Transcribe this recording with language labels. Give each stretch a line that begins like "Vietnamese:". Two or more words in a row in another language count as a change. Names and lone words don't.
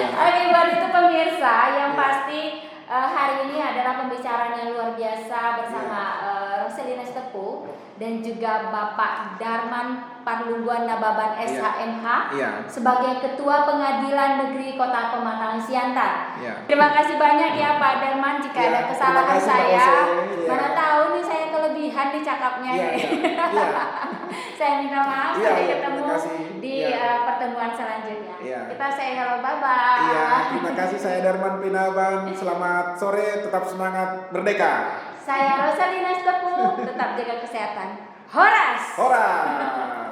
Indonesian: Oke, buat itu pemirsa yang pasti hari ini adalah pembicaraan yang luar biasa bersama Roselina Stepu dan juga Bapak Darman Parlungguan Nababan SHMH sebagai Ketua Pengadilan Negeri Kota Pematang Siantar. Terima kasih banyak ya Pak Darman jika ada kesalahan saya. Mana tahu nih saya kelebihan nih cakapnya. Saya minta maaf, sampai ketemu di pertemuan selanjutnya. Kita
English: say hello, bye-bye.
Indonesian: Iya, terima kasih, saya Darman Pinaban. Selamat sore, tetap semangat, merdeka. Saya Roselina Stepu, tetap jaga kesehatan. Horas! Horas!